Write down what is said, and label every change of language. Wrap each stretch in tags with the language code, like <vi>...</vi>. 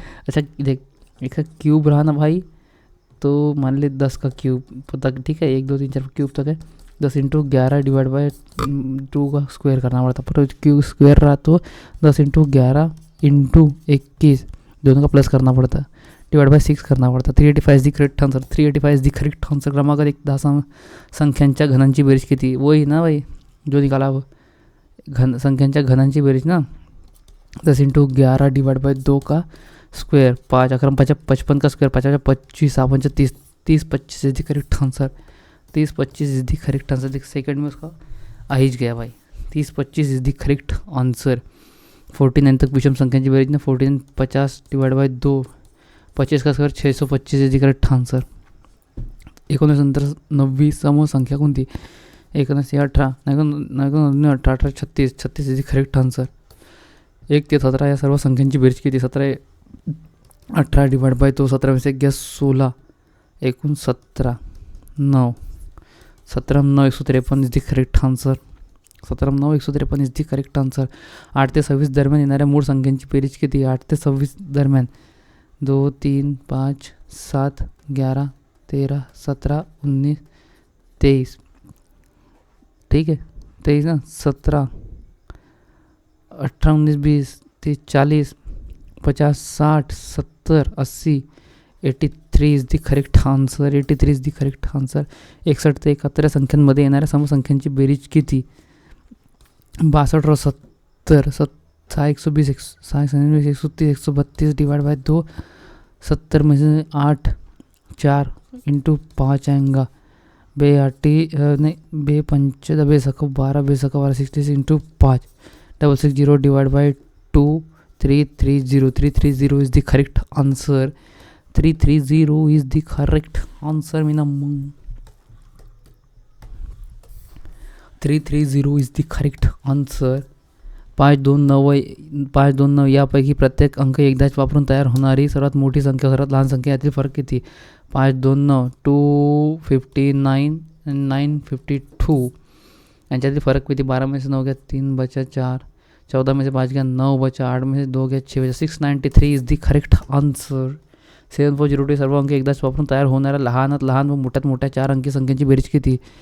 <hi>अच्छा देख एक क्यूब रहा ना भाई तो मान ले 10 का क्यूब तक ठीक है. 1 2 3 4 क्यूब तक है. 10 × 11 डिवाइड बाय 2 का स्क्वायर करना पड़ता. पर क्यूब स्क्वायर रहा तो 10 × 11 × 21 दोनों का प्लस करना पड़ता. डिवाइड बाय 6 करना पड़ता.</hi> <en>385 is the correct answer.</en> <hi>385 is the correct answer.</hi> <mr>क्रमांक 1 10 संख्यांच्या घनांची बेरीज किती?</mr> <hi>वही ना भाई जो निकाला वो</hi> <mr>संख्यांच्या घनांची बेरीज ना.</mr> <hi>10 × 11 डिवाइड बाय 2 का स्क्वायर 5 11 5 55 का square 5 25 7 30 30 25 is the correct answer. 30 25 is the correct answer. देख सेकंड में उसका आ ही गया भाई.</hi> <en>30 25 is the correct answer.</en> <mr>49 तक विषम संख्यांची बेरीज ना.</mr> <en>49 50 divide by 2 25 का square 625 is the correct answer.</en> <mr>19 नंतर 90 समूह संख्या कोणती? 19 18 18 18 36 36 इज दी करेक्ट आंसर. 1 ते 17 या सर्व संख्यांची बेरीज किती? 17 18 डिवाइड बाय 2</mr> <hi>17 में से गया 16</hi> <mr>एकूण 17 9 17 9 153 is the correct answer.</mr> <en>17 9 153 is the correct answer.</en> <mr>8 ते 26 दरम्यान येणाऱ्या मूळ संख्यांची बेरीज किती? 8 ते 26 दरम्यान 2 3 5 7 11 13 17 19 23</mr> <hi>ठीक है.</hi> <en>23 ना 17 18 19 20 30 40 50 60 70 80 83 is the correct answer. 83 is the correct answer.</en> <mr>61 ते 71 या संख्यांमध्ये येणाऱ्या समसंख्यांची बेरीज किती?</mr> <hi>62 और 70 6 120 6 130 132 डिवाइड बाय 2 70 में से 8 4 × 5 आएगा. 2 8 नहीं 2 5 2 सक 12 2 सक 12 66 × 5 660 divide by 2 330 330 is the correct answer.</hi> <en>330 is the correct answer Meena 330 is the correct answer.</en> <mr>5 2 9 यापैकी प्रत्येक अंक एकदाच वापरून तयार होणारी सर्वात मोठी संख्या सर्वात लहान संख्या यातील फरक किती? 5 2 9 259 952 यांच्यातील फरक किती?</mr> <hi>12 में से 9 गया 3 बचा 4, 14 में से 5 गया 9 बचा, 8 में से 2 गया 6 बचा.</hi> <en>693 is the correct answer.</en> <mr>7402 सर्व अंक एकदाच वापरून तयार होणाऱ्या लहानात लहान व मोठ्यात मोठ्या 4 अंकी संख्यांची बेरीज किती?</mr>